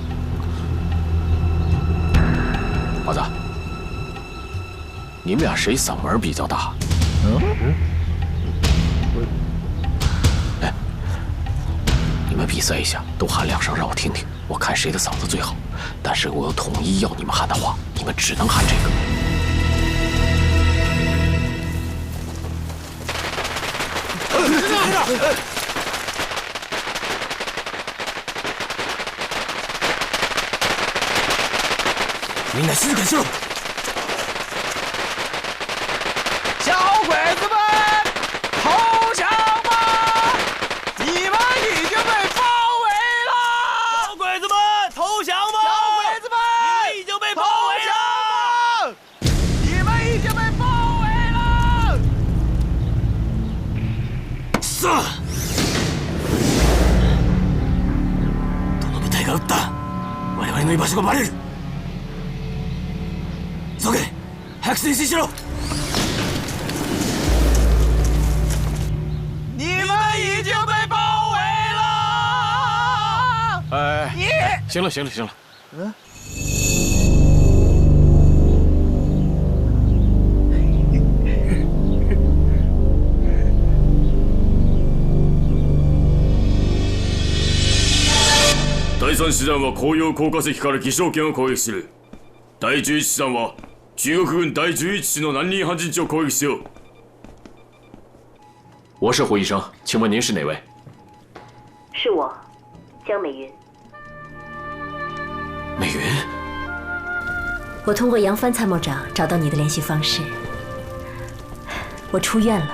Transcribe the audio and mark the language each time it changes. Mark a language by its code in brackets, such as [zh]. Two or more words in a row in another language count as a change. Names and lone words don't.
[zh] 华子，你们俩谁嗓门比较大？哎，你们比赛一下，都喊2声让我听听，我看谁的嗓子最好。但是我有统一要你们喊的话，你们只能喊这个。 [ja] みんな静かにしろ！ [zh] 小鬼子们，投降吧！你们已经被包围了！小鬼子们，投降吧！小鬼子们，你们已经被包围了！你们已经被包围了！ [ja] さあ、どの部隊が撃った？我々の居場所がバレる。急げ！早く前進しろ！ [zh] 你们已经被包围了！哎，行了。 [ja] 第3 師団は紅葉高架石から義勝圏を攻撃する。第11師団は中国軍第11師の南林半陣地を攻撃しよう。 [zh] 我是胡医生，请问您是哪位？是我，江美云。美云，我通过杨帆参谋长找到你的联系方式，我出院了。